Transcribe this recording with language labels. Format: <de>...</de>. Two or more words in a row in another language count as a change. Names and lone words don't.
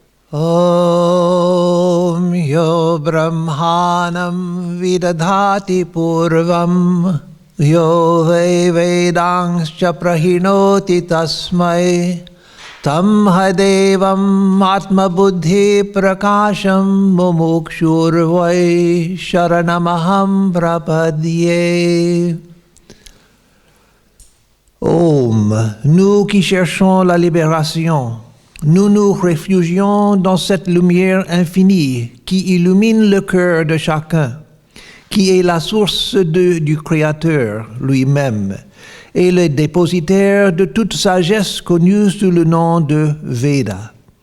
<sa>Om yo brahmanam vidadhati purvam yo vedangscha prahinoti tasmai tam hadevam atma buddhi prakasham mumukshurvai sharanamaham prapadye. Om,</sa> <fr>nous qui cherchons la libération, nous nous réfugions dans cette lumière infinie qui illumine le cœur de chacun, qui est la source du Créateur lui-même et le dépositaire de toute sagesse connue sous le nom de Veda.</fr>